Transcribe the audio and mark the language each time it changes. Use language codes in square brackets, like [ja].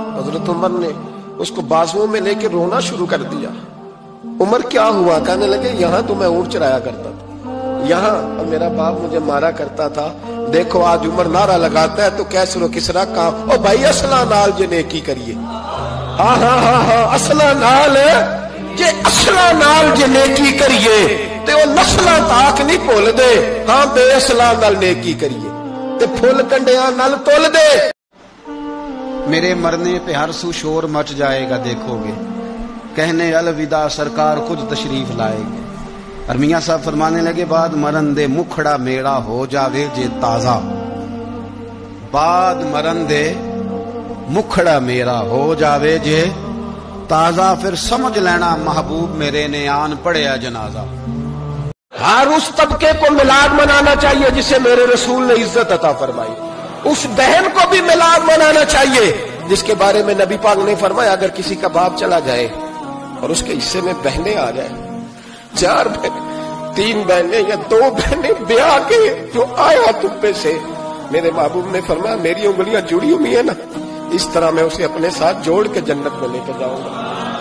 [ur] حضرت عمر نے اس کو بازوؤں میں لے کے رونا شروع کر دیا. عمر کیا ہوا؟ کہنے لگے یہاں تو میں اونٹ چرایا کرتا تھا، یہاں اور میرا باپ مجھے مارا کرتا تھا. دیکھو آج عمر نعرہ لگاتا ہے تو کیسر و کسرا کا [pa] او بھائی اصلا نال جے نیکی کریے. ہاں ہاں ہاں ہاں اصلا نال جے اصلا نال جے نیکی کریے تے وہ نسلاں تاک نہیں بھول دے. ہاں بے اصلا نال نیکی کریے تے پھل کنڈیاں نال تول دے. [ur] میرے مرنے پہ ہر سو شور مچ جائے گا، دیکھو گے کہنے الوداع سرکار خود تشریف لائے گے. اور میاں صاحب فرمانے لگے [pa] بعد مرن دے مکھڑا میرا ہو جاوے جے تازہ. بعد مرن دے مکھڑا میرا ہو جاوے جے تازہ. پھر سمجھ لینا محبوب میرے نے آن پڑیا جنازہ. [ur] ہر اس طبقے کو میلاد منانا چاہیے جسے میرے رسول نے عزت عطا فرمائی. اس بہن کو بھی میلاد منانا چاہیے جس کے بارے میں نبی پاک نے فرمایا اگر کسی کا باپ چلا جائے اور اس کے حصے میں بہنیں آ جائیں، 4 بہنیں، 3 بہنیں یا 2 بہنیں بیاہ کے جو آیا تبے سے، میرے محبوب نے فرمایا میری انگلیاں جڑی ہوئی ہیں نا، اس طرح میں اسے اپنے ساتھ جوڑ کے جنت میں لے کے جاؤں گا.